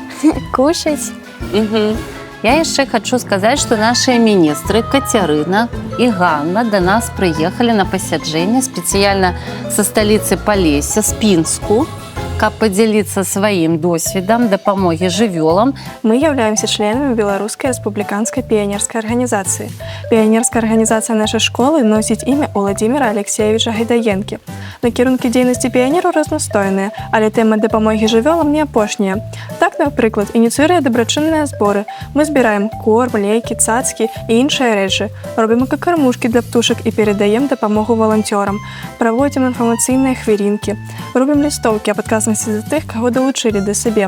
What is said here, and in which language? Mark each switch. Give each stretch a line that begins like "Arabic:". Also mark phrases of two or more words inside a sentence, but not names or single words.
Belarusian: кушаць. Я яшчэ хачу сказаць, што нашыя міністры Кацярына і Ганна да нас прыехалі на пасяджэнне спецыяльна са сталіцы Палесся, з Пінску, каб падзяліцца сваім досведам дапамогі жывёлам.
Russian: Мы являемся членами Белорусской республиканской пионерской организации. Пионерская организация нашей школы носит имя Владимира Алексеевича Гайдаенки.
Belarusian: Накірункі дзейнасці піянеру разнастойныя, але тэма дапамогі жывёлам не апошняя. Так, напрыклад, ініцыюе дабрачынныя зборы. Мы збіраем корм, лекі, цацкі і іншыя рэчы. Робім экакармушкі для птушак і перадаем дапамогу валанцёрам. Праводзім інфармацыйныя хвілінкі. Робім лістоўкі аб адказнасці за тых, каго далучылі да сабе.